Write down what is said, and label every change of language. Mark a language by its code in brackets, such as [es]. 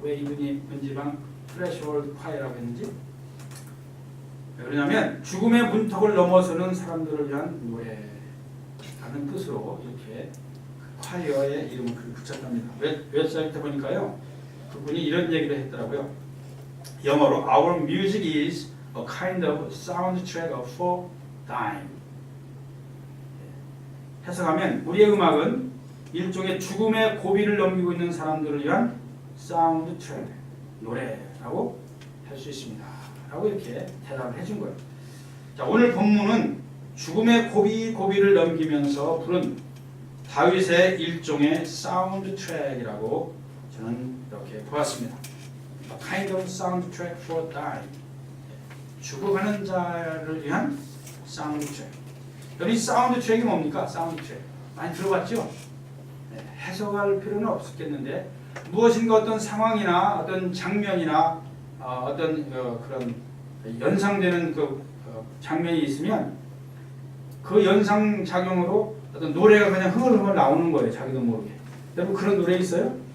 [ko] 왜 이분이 문지방 Threshold Choir라고 했는지? 왜냐하면 죽음의 문턱을 넘어서는 사람들을 위한 노래라는 뜻으로 이렇게 콰이어의 이름을 붙였답니다. 웹사이트 보니까요, 그분이 이런 얘기를 했더라고요. 영어로 [en] Our music is a kind of soundtrack for dying. [ko] 해석하면 우리의 음악은 일종의 죽음의 고비를 넘기고 있는 사람들을 위한 사운드트랙, 노래라고 할 수 있습니다. 라고 이렇게 대답을 해준 거예요. 자, 오늘 본문은 죽음의 고비를 넘기면서 부른 다윗의 일종의 사운드트랙이라고 저는 이렇게 보았습니다. [en] A kind of soundtrack for dying. [ko] 죽어가는 자를 위한 사운드트랙. 여기 사운드트랙이 뭡니까? 사운드트랙. 많이 들어봤죠? 네, 해석할 필요는 없었겠는데 무엇인가 어떤 상황이나 어떤 장면이나 어떤 그런 연상되는 장면이 있으면 그 연상 작용으로 어떤 노래가 그냥 흥얼흥얼 나오는 거예요. 자기도 모르게. 여러분 그런 노래 있어요?